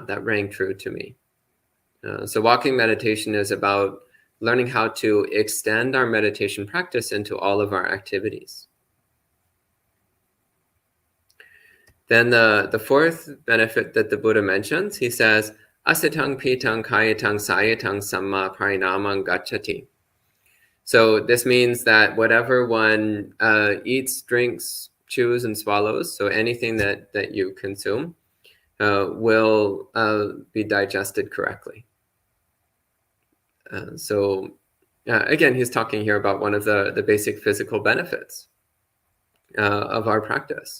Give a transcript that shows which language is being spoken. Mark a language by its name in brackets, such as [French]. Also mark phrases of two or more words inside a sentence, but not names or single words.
[English] That rang true to me. So walking meditation is about learning how to extend our meditation practice into all of our activities. Then the fourth benefit that the Buddha mentions, he says, [Pali] asatang pitang kayatang sayatang samma parinamang gacchati. [English] So this means that whatever one eats, drinks, chews, and swallows, so anything that you consume, will be digested correctly. So again, he's talking here about one of the basic physical benefits of our practice.